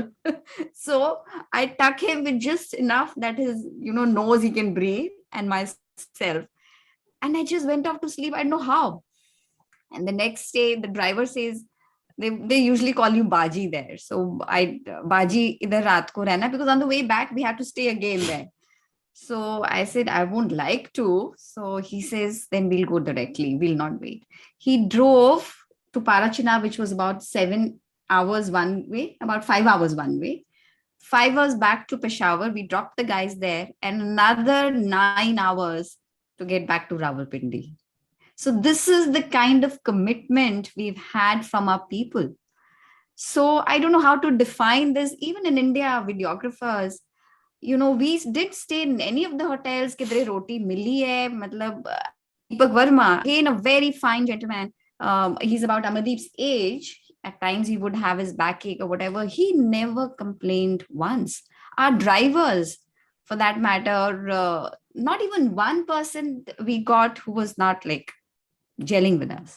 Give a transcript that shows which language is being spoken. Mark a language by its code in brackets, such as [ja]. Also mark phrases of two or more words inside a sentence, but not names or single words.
[en] So I tuck him with just enough that his, nose he can breathe, and myself. And I just went off to sleep. I don't know how. And the next day, the driver says, they usually call you Baji there. [ur] So باجی اِدھر رات کو رہنا, [en] because on the way back, we had to stay again there. So I said, I won't like to. So he says, then we'll go directly. We'll not wait. He drove to Parachina, which was about 7 hours one way, about 5 hours one way. 5 hours back to Peshawar. We dropped the guys there, and another 9 hours to get back to Rawalpindi. So this is the kind of commitment we've had from our people. So I don't know how to define this. Even in India, videographers, we did stay in any of the hotels. [pa] ਕਿੱਧਰੇ ਰੋਟੀ ਮਿਲੀ ਹੈ, ਮਤਲਬ, [en] Deepak Verma, again, a very fine gentleman. He's about Amardeep's age. At times he would have his backache or whatever. He never complained once. Our drivers, for that matter, not even one person we got who was not like gelling with us.